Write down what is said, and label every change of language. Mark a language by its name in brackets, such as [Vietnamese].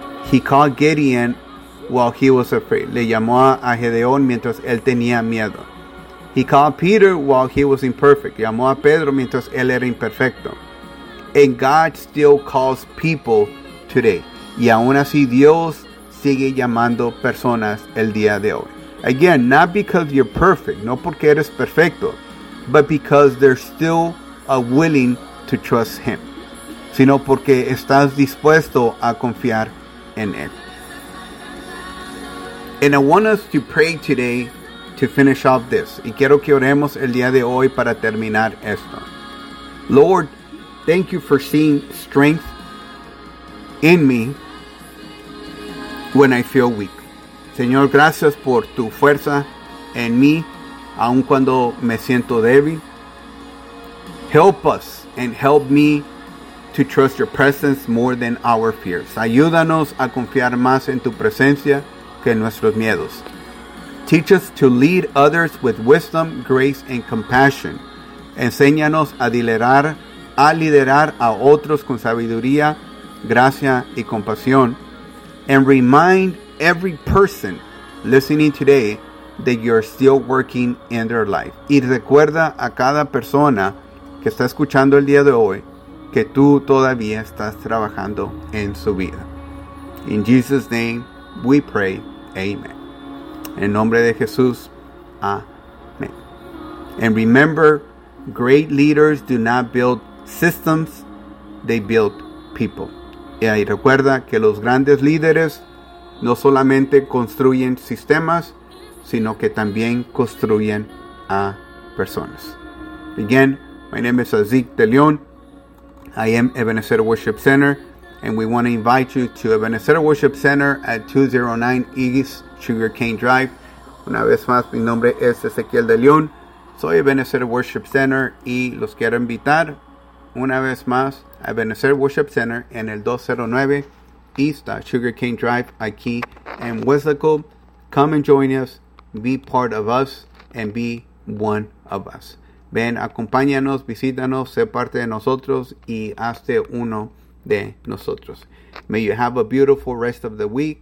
[English] He called Gideon while he was afraid. [Spanish] Le llamó a Gedeón mientras él tenía miedo. [English] He called Peter while he was imperfect. [Spanish] Llamó a Pedro mientras él era imperfecto. [English] And God still calls people today. [Spanish] Y aún así Dios sigue llamando personas el día de hoy. [English] Again, not because you're perfect, [Spanish] no porque eres perfecto, [English] but because they're still willing to trust him. [Spanish] Sino porque estás dispuesto a confiar en él. [English] And I want us to pray today to finish off this. [Spanish] Y quiero que oremos el día de hoy para terminar esto. [English] Lord, thank you for seeing strength in me when I feel weak. [Spanish] Señor, gracias por tu fuerza en mí, aun cuando me siento débil. [English] Help us and help me to trust your presence more than our fears. [Spanish] Ayúdanos a confiar más en tu presencia que en nuestros miedos. [English] Teach us to lead others with wisdom, grace, and compassion. [Spanish] Enséñanos a liderar a otros con sabiduría, gracia, y compasión. [English] And remind every person listening today that you're still working in their life. [Spanish] Y recuerda a cada persona que está escuchando el día de hoy que tú todavía estás trabajando en su vida. [English] In Jesus' name we pray, amen. [Spanish] En nombre de Jesús, amén. [English] And remember, great leaders do not build systems, they build people. [Spanish] Y ahí recuerda que los grandes líderes no solamente construyen sistemas, sino que también construyen a personas. [English] Again, my name is Azik De Leon. I am Ebenezer Worship Center, and we want to invite you to Ebenezer Worship Center at 209 East Sugarcane Drive. [Spanish] Una vez más, mi nombre es Ezequiel De Leon. Soy Ebenezer Worship Center, y los quiero invitar una vez más a Ebenezer Worship Center en el 209 East Sugarcane Drive, aquí en Weslaco. [English] Come and join us, be part of us, and be one of us. [Spanish] Ven, acompáñanos, visítanos, sé parte de nosotros y hazte uno de nosotros. [English] May you have a beautiful rest of the week.